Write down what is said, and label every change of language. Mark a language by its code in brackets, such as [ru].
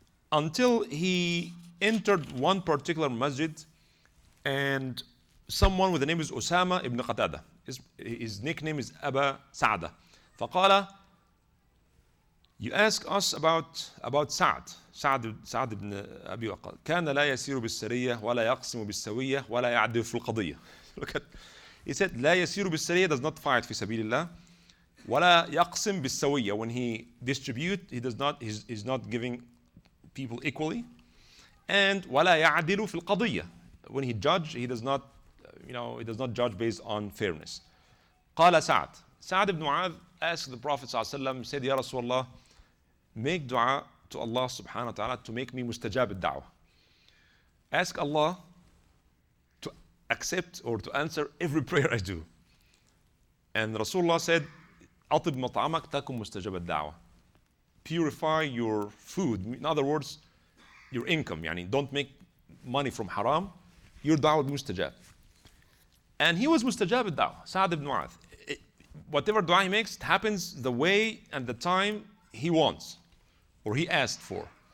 [en] Until he entered one particular masjid, and someone with the name is Usama ibn Qatada. His nickname is Aba Sa'da. فقال, you ask us about سعد ibn Abi Waqqas. [ar] كان لا يسير بالسرية ولا يقسم بالسوية ولا يعدل في القضية. [en] Look at, he said [ar] لا يسير بالسرية, [en] does not fight [ar] في سبيل الله. ولا يقسم بالسوية, [en] when he distribute, he's not giving people equally. And [ar] ولا يعدل في القضية, [en] when he judge, he does not judge based on fairness. قال Sa'd ibn Mu'adh asked the Prophet ﷺ, said, Ya Rasulullah, make dua to Allah subhanahu wa ta'ala to make me mustajab al-da'wah. Ask Allah to accept or to answer every prayer I do. And Rasulullah said, [ar] أطب مطعمك تكن مستجاب الدعوة. [en] Purify your food. In other words, your income. Yani don't make money from haram. Your da'wah will be mustajab. And he was mustajab al-da'wah, Sa'd ibn Mu'adh. Whatever dua he makes, it happens the way and the time he wants or he asked for.